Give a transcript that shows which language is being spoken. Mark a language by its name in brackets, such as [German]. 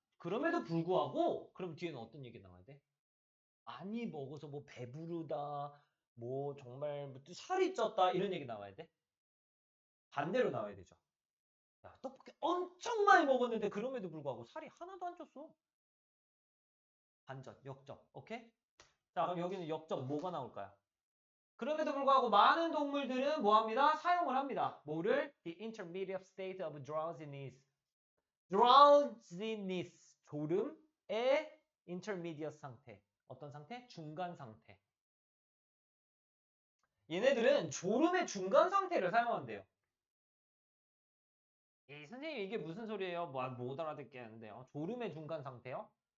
[Korean] 그럼에도 불구하고, 그럼 뒤에는 어떤 얘기 나와야 돼? 많이 먹어서 뭐 배부르다, 뭐 정말 뭐 살이 쪘다, 이런 얘기 나와야 돼? 반대로 나와야 되죠. 야, 떡볶이 엄청 많이 먹었는데 그럼에도 불구하고 살이 하나도 안 쪘어. 반전, 역점. 오케이? 자, 그럼 여기는 역점 뭐가 나올까요? 그럼에도 불구하고 많은 동물들은 뭐합니다? 사용을 합니다. 뭐를? [English] The intermediate state of drowsiness. drowsiness. [Korean] 졸음의 intermediate 상태. 어떤 상태? 중간 상태. 얘네들은 졸음의 중간 상태를 사용한대요. 선생님 이게 무슨 소리예요? 뭐 못 알아듣겠는데요. 졸음의 중간 상태요?